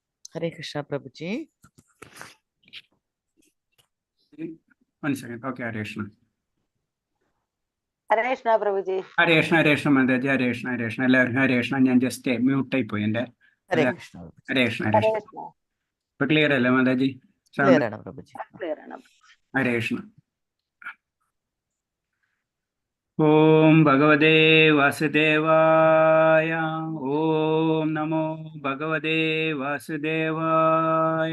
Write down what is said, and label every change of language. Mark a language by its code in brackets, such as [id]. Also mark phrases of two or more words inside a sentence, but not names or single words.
[sa] Hare Krishna Prabhuji. [en] 1 second. Okay, [sa] Hare Krishna. ഹരേ കൃഷ്ണ പ്രഭുജി. Hare Krishna, Hare Krishna, Mataji, Hare Krishna, Hare Krishna. [ml] എല്ലാവരും [sa] ഹരേ കൃഷ്ണ. [ml] ഞാൻ [en] just mute [ml] ആയി പോയി എൻ്റെ. [sa] Hare Krishna Prabhuji. ഹരേ കൃഷ്ണ, ഹരേ ഹരേ കൃഷ്ണ. കൃഷ്ണ. [ml] ഇപ്പൊ ക്ലിയർ അല്ലേ മാതാജി? Clear ആണ് Prabhuji. ക്ലിയർ ആണ്. [sa] ഹരേ കൃഷ്ണ. ഓം ഭഗവതേ വാസുദേവായ. ഓം നമോ ഭഗവതേ വാസുദേവായ.